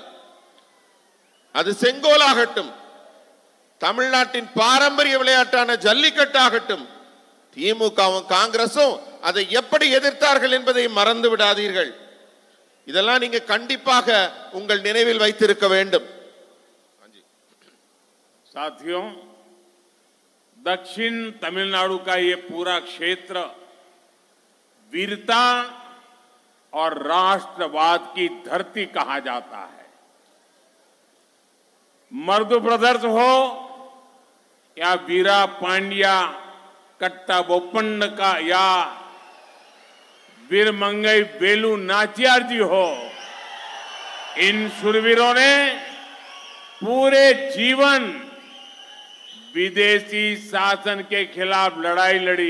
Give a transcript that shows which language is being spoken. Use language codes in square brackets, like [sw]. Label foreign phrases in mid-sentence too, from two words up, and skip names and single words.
[ta] அது செங்கோலாகட்டும், தமிழ்நாட்டின் பாரம்பரிய விளையாட்டான ஜல்லிக்கட்டாகட்டும், திமுகவும் காங்கிரசும் அதை எப்படி எதிர்த்தார்கள் என்பதை மறந்து விடாதீர்கள். இதெல்லாம் நீங்க கண்டிப்பாக உங்கள் நினைவில் வைத்திருக்க வேண்டும். [hi] साथियों, दक्षिण तमिलनाडु का ये पूरा क्षेत्र वीरता और राष्ट्रवाद की धरती कहा जाता है। मर्दु ब्रदर्स हो या वीरा पांड्या कट्टा बोपन्न का या वीरमंगई वेलु नाचियार जी हो, इन शूरवीरों ने पूरे जीवन विदेशी शासन के खिलाफ लड़ाई लड़ी।